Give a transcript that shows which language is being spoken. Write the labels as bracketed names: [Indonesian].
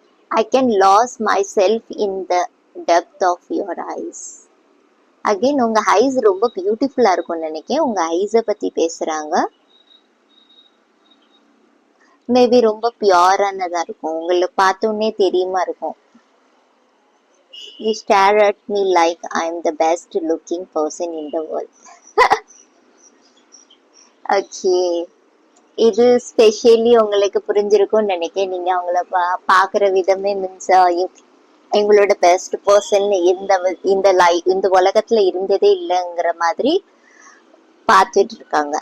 [English] I can lose myself in the depth of your eyes. [Tamil] Again உங்க ice ரொம்ப பியூட்டிஃபுல்லா இருக்கும்னு நினைக்கிறேன். உங்க ஐஸை பத்தி பேசுறாங்க. மேபி ரொம்ப பியூரானதா இருக்கும். உங்களை பார்த்தோன்னே தெரியுமா இருக்கும். [English] You stare at me like I'm the best looking person in the world. [Tamil] Okay, இது ஸ்பெஷலி உங்களுக்கு புரிஞ்சிருக்கும்னு நினைக்கிறேன். நீங்க அவங்கள பாக்குற விதமே மீன்ஸ் எங்களோட பெஸ்ட் பர்சன் இந்த உலகத்துல இருந்ததே இல்லைங்கிற மாதிரி பார்த்துட்டு இருக்காங்க.